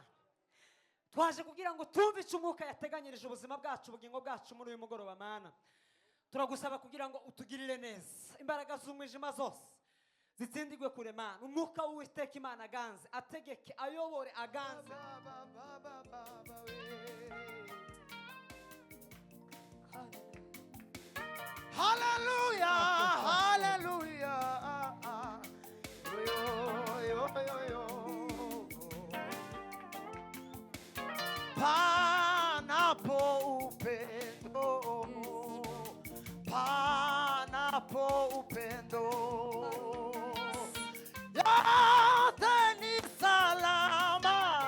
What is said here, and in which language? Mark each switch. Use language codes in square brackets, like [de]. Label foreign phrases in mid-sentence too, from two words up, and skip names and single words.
[rw] Twaje kugira ngo tumve icyo umwuka yateganyirije ubuzima bwacu, ubugingo bwacu muri uyu mugoroba Mana. Turagusaba kugira ngo utugirire neza, imbaraga z'umwijima zose zitsindigwe kure Mana. Umwuka w'Uwiteka Imana aganze, ategeke, ayobore, aganze. Hallelujah, hallelujah. Yo, yo, yo, yo. [sw] Panapo upendo, panapo upendo, yote ni salama.